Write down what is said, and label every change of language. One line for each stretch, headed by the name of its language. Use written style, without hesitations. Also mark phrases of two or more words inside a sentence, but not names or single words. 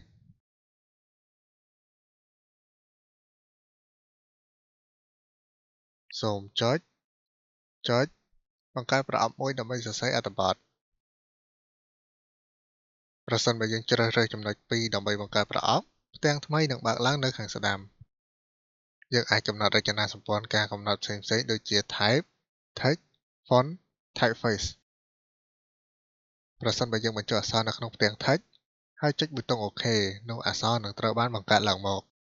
Khmer: សូមចុចបង្កើតប្រអប់មួយដើម្បីសរសេរអត្ថបទប្រសិនបើយើងជ្រើសរើស ចំណុច2ដើម្បីបង្កើតប្រអប់ផ្ទាំងថ្មីនឹងបើកឡើងនៅខាងស្ដាំយើងអាចកំណត់រចនាសម្ព័ន្ធការកំណត់ផ្សេងៗដូចជា
English: type text font typeface
Khmer: ប្រសិនបើយើងបញ្ចូលអក្សរនៅក្នុងផ្ទាំង text ហើយចុចប៊ូតុង OK នោះអក្សរនឹងត្រូវបានបង្កើតឡើងមក